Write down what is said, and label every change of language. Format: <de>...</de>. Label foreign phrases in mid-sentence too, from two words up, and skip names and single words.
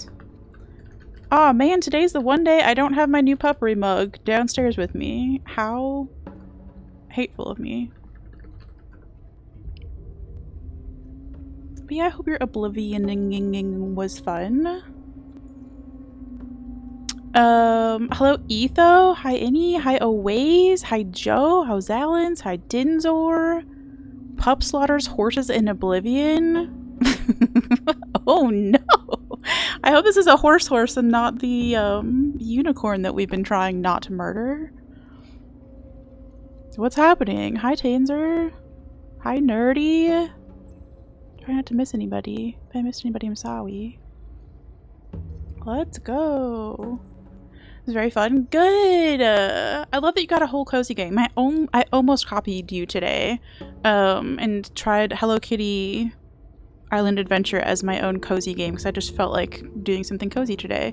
<en>Aw, man, today's the one day I don't have my new puppery mug downstairs with me. How hateful of me. But yeah, I hope your Oblivioning was fun. Hello Etho, hi Innie, hi Oways, hi Joe, hi Zalens, hi Dinzor. Pup slaughters horses in Oblivion. Oh no! I hope this is a horse and not the unicorn that we've been trying not to murder. What's happening? Hi Tainzer. Hi Nerdy. Try not to miss anybody. If I missed anybody, I'm sorry. Let's go. It was very fun. Good! I love that you got a whole cozy game. I almost copied you today. And tried Hello Kitty Island Adventure as my own cozy game because I just felt like doing something cozy today.</en>